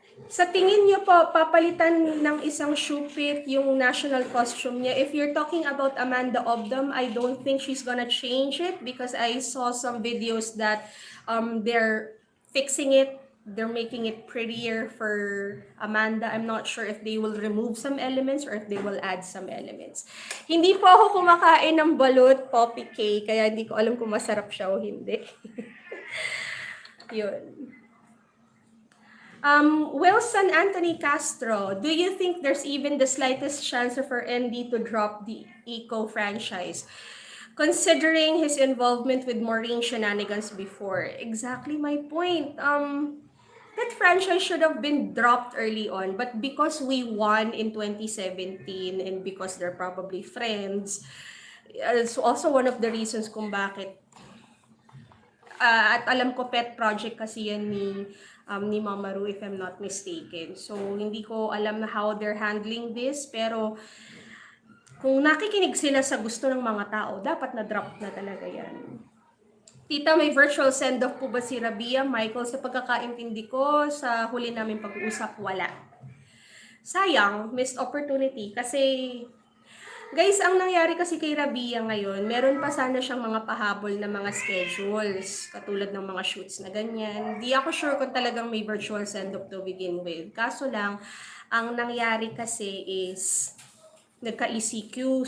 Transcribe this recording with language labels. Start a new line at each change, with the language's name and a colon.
Filipino: Sa tingin niyo po, papalitan ng isang shupit yung national costume niya?
English: If you're talking about Amanda Obdam, I don't think she's gonna change it because I saw some videos that they're fixing it. They're making it prettier for Amanda. I'm not sure if they will remove some elements or if they will add some elements.
Filipino: Hindi po ako kumakain ng balut poppy cake, kaya hindi ko alam kung masarap siya o hindi. Yun.
English: Wilson Anthony Castro, do you think there's even the slightest chance for ND to drop the Eco franchise? Considering his involvement with Maureen shenanigans before. Exactly my point. That franchise should have been dropped early on, but because we won in 2017 and because they're probably friends, it's also one of the reasons
Filipino: kung bakit. At alam ko pet project kasi yan ni Mama Ru,
English: if I'm not mistaken.
Filipino: So, hindi ko alam na
English: how they're handling this,
Filipino: pero kung nakikinig sila sa gusto ng mga tao, dapat na-drop na talaga yan. Tita, may virtual send-off po ba si Rabia? Michael, sa pagkakaintindi ko, sa huli namin pag-uusap, wala. Sayang,
English: missed opportunity.
Filipino: Kasi, guys, ang nangyari kasi kay Rabia ngayon, meron pa sana siyang mga pahabol na mga schedules, katulad ng mga shoots na ganyan. Di ako sure kung talagang may virtual send-off
English: to begin with.
Filipino: Kaso lang, ang nangyari kasi is nagka-ECQ.